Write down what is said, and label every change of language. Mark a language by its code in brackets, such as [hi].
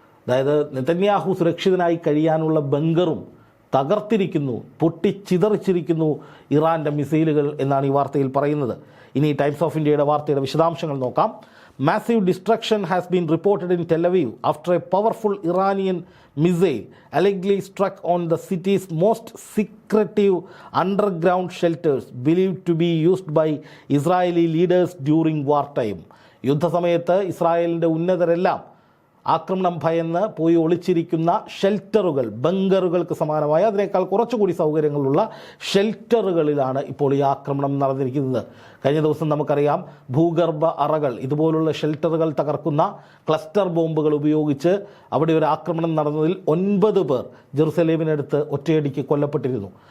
[ml] അതായത് നെതന്യാഹു സുരക്ഷിതനായി കഴിയാനുള്ള ബങ്കറും തകർത്തിരിക്കുന്നു, പൊട്ടിച്ചിതറിച്ചിരിക്കുന്നു ഇറാൻ്റെ മിസൈലുകൾ എന്നാണ് ഈ വാർത്തയിൽ പറയുന്നത്. ഇനി ടൈംസ് ഓഫ് ഇന്ത്യയുടെ വാർത്തയുടെ വിശദാംശങ്ങൾ നോക്കാം. [en] Massive destruction has been reported in Tel Aviv after a powerful Iranian missile allegedly struck on the city's most secretive underground shelters believed to be used by Israeli leaders during wartime. [ml] യുദ്ധസമയത്ത് ഇസ്രായേലിൻ്റെ ഉന്നതരെല്ലാം ആക്രമണം ഭയന്ന് പോയി ഒളിച്ചിരിക്കുന്ന ഷെൽട്ടറുകൾ, ബങ്കറുകൾക്ക് സമാനമായ അതിനേക്കാൾ കുറച്ചുകൂടി സൗകര്യങ്ങളുള്ള ഷെൽട്ടറുകളിലാണ് ഇപ്പോൾ ഈ ആക്രമണം നടന്നിരിക്കുന്നത്. കഴിഞ്ഞ ദിവസം നമുക്കറിയാം, ഭൂഗർഭ അറകൾ, ഇതുപോലുള്ള ഷെൽട്ടറുകൾ തകർക്കുന്ന ക്ലസ്റ്റർ ബോംബുകൾ ഉപയോഗിച്ച് അവിടെ ഒരു ആക്രമണം നടന്നതിൽ 9 പേർ ജെറുസലേമിനടുത്ത് ഒറ്റയടിക്ക് കൊല്ലപ്പെട്ടിരുന്നു.